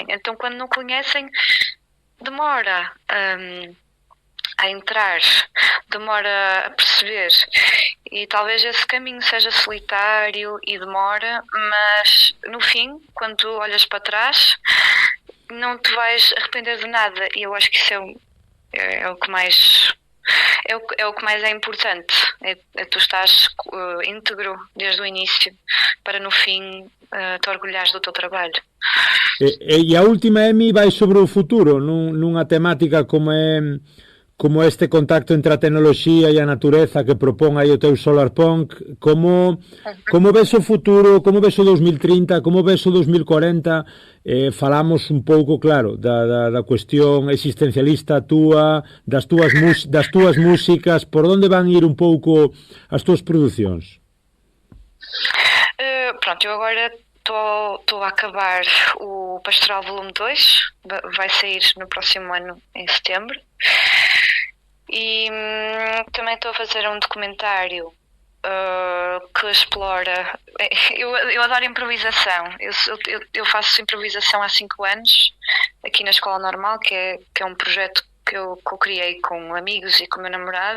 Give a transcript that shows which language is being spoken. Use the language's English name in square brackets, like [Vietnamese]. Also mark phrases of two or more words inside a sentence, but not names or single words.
[Portuguese] Então, quando não conhecem, demora a entrar, demora a perceber, e talvez esse caminho seja solitário e demora, mas no fim, quando tu olhas para trás, não te vais arrepender de nada, e eu acho que isso é o que mais é importante, é tu estás íntegro desde o início para no fim te orgulhares do teu trabalho. [Galician] E a última, Emi, vai sobre o futuro, nunha temática como este contacto entre a tecnoloxía e a natureza que propón aí o teu Solar Punk. Como ves o futuro, como ves o 2030, como ves o 2040? Falamos un pouco, claro, da cuestión existencialista túa, das túas músicas, por onde van ir un pouco as túas producións? [Portuguese] Pronto, eu agora estou a acabar o Pastoral Volume 2, vai sair no próximo ano, em setembro. E também estou a fazer um documentário que explora... Eu adoro improvisação. Eu faço improvisação há 5 anos, aqui na Escola Normal, que é um projeto que eu criei com amigos e com o meu namorado.